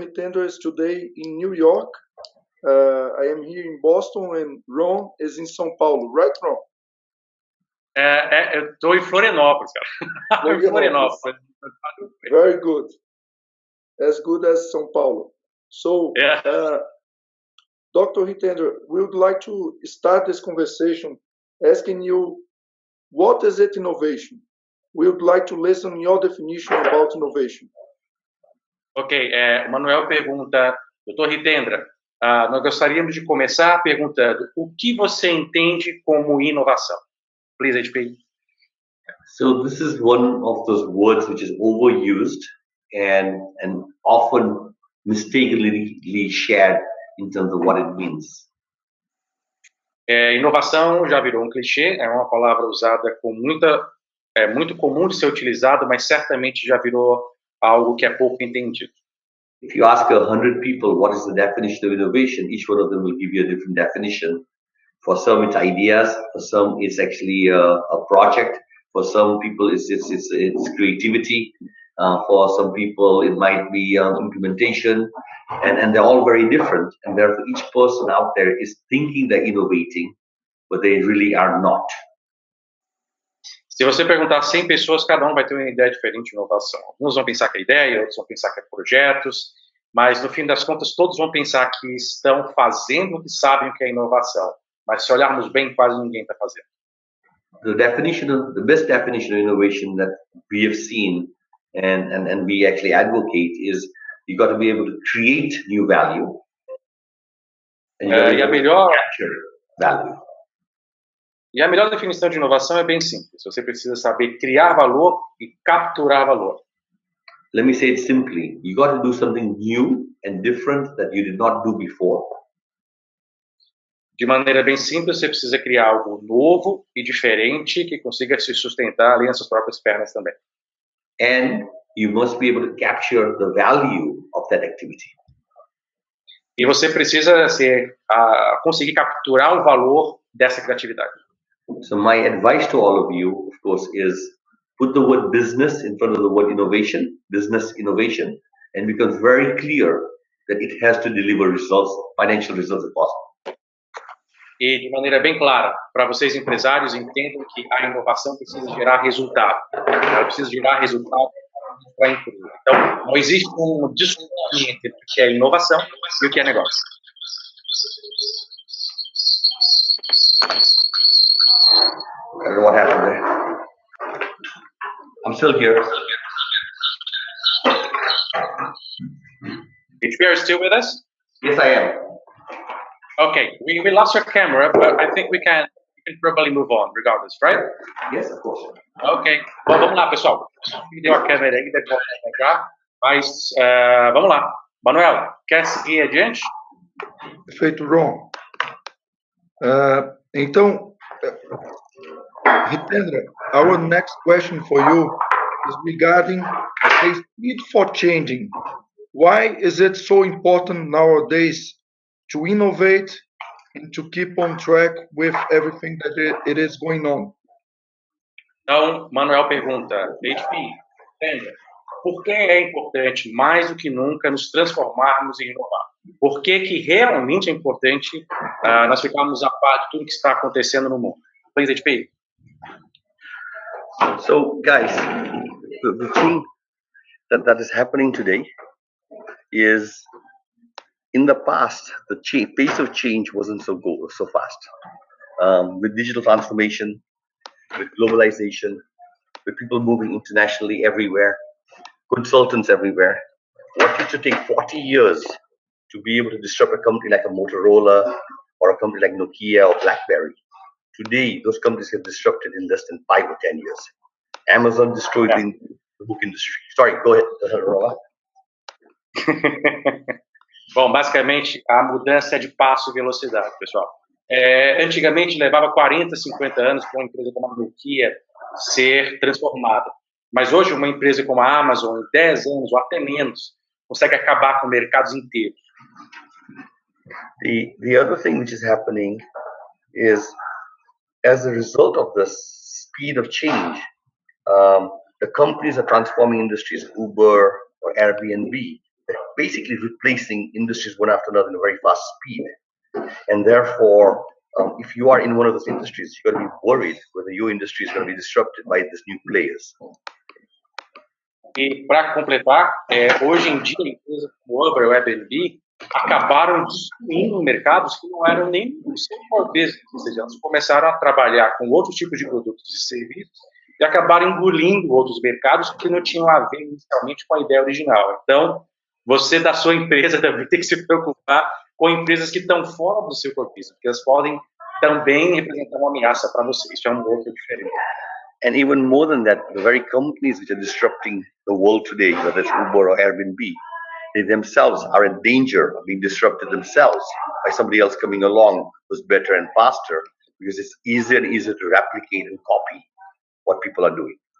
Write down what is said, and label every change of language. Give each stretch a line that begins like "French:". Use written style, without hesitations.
English: Hitendra is today in New York. I am here in Boston and Ron is in São Paulo, right, Ron?
Portuguese: Eu estou em Florianópolis, cara. Em Florianópolis.
English: Very good. As good as São Paulo. So, Dr. Hitendra, we would like to start this conversation asking you, what is it innovation? We would like to listen your definition about innovation.
Portuguese: Ok, o Manuel pergunta, Dr. Hitendra, nós gostaríamos de começar perguntando o que você entende como inovação?
English: Please, HP. So this is one of those words which is overused and often mistakenly shared in terms of what it means.
Portuguese: Inovação já virou um clichê, é uma palavra usada com muito comum de ser utilizado, mas certamente já virou algo que é pouco entendido.
English: If you ask 100 people what is the definition of innovation, each one of them will give you a different definition. For some, it's ideas. For some, it's actually a project. For some people, it's creativity. For some people, it might be implementation, and they're all very different. And therefore, each person out there is thinking they're innovating, but they really are not.
Portuguese: Se você perguntar a 100 pessoas, cada um vai ter uma ideia diferente de inovação. Alguns vão pensar que é ideia, outros vão pensar que é projetos, mas no fim das contas, todos vão pensar que estão fazendo o que sabem o que é inovação. Mas se olharmos bem, quase ninguém está fazendo.
English: The best definition of innovation that we have seen and we actually advocate is you got to be able to create new value and capture value.
Portuguese: E a melhor definição de inovação é bem simples. Você precisa saber criar valor e capturar valor.
English: Let me say it simply. You got to do something new and different that you did not do before.
Portuguese: De maneira bem simples, você precisa criar algo novo e diferente que consiga se sustentar ali nas suas próprias pernas também.
English: And you must be able to capture the value of that activity.
Portuguese: E você precisa conseguir capturar o valor dessa criatividade.
English: So my advice to all of you, of course, is put the word business in front of the word innovation, business innovation, and it becomes very clear that it has to deliver results, financial results if possible.
Portuguese: E de maneira bem clara, para vocês empresários, entendam que a inovação precisa gerar resultado. Ela precisa gerar resultado para incluir. Então, não existe um discurso entre o que é inovação e o que é negócio.
English: I don't know what happened there. I'm still here. HP, are you still with us? Yes, I am. Okay, we lost your camera, but I think we can probably move on regardless, right? Yes, of course.
Portuguese: Ok. Bom, vamos lá, pessoal. Perdeu a câmera aí, deve voltar já. Mas vamos lá. Manuel, quer seguir adiante? Perfeito, Ron. Então,
English: Hitendra, our next question for you is regarding the speed for changing. Why is it so important nowadays to innovate and to keep on track with everything that it is going on?
Portuguese: Então, Manuel pergunta, HP, Hitendra, por que é importante, mais do que nunca, nos transformarmos e inovar? Por que realmente é importante nós ficarmos a par de tudo que está acontecendo no mundo?
English: Please, HP. So, guys, the thing that is happening today is, in the past, the pace of change wasn't so fast. With digital transformation, with globalization, with people moving internationally everywhere, consultants everywhere, what used to take 40 years to be able to disrupt a company like a Motorola or a company like Nokia or BlackBerry, today those companies have disrupted in less than 5 or 10 years. Amazon destroyed the book industry. Sorry, go ahead, Rola.
Portuguese: Bom, basicamente, a mudança é de passo e velocidade, pessoal. Antigamente, levava 40, 50 anos para uma empresa como a Nokia ser transformada. Mas hoje, uma empresa como a Amazon, em 10 anos ou até menos, consegue acabar com mercados inteiros.
English: The other thing which is happening is, as a result of the speed of change, the companies are transforming industries, Uber or Airbnb, they're basically replacing industries one after another in a very fast speed. And therefore, if you are in one of those industries, you're going to be worried whether your industry is going to be disrupted by these new players.
Portuguese: E para completar, hoje em dia, empresas como Uber ou Airbnb acabaram destruindo mercados que não eram nem o seu core business, ou seja, elas começaram a trabalhar com outros tipos de produtos e serviços e acabaram engolindo outros mercados que não tinham a ver inicialmente com a ideia original. Então, você da sua empresa também tem que se preocupar com empresas que estão fora do seu core business, porque elas podem também representar uma ameaça para você. Isso é um outro diferente.
English: And even more than that, the very companies which are disrupting the world today, whether it's Uber or Airbnb, they themselves are in danger of being disrupted themselves by somebody else coming along who's better and faster, because it's easier and easier to replicate and copy what people are doing.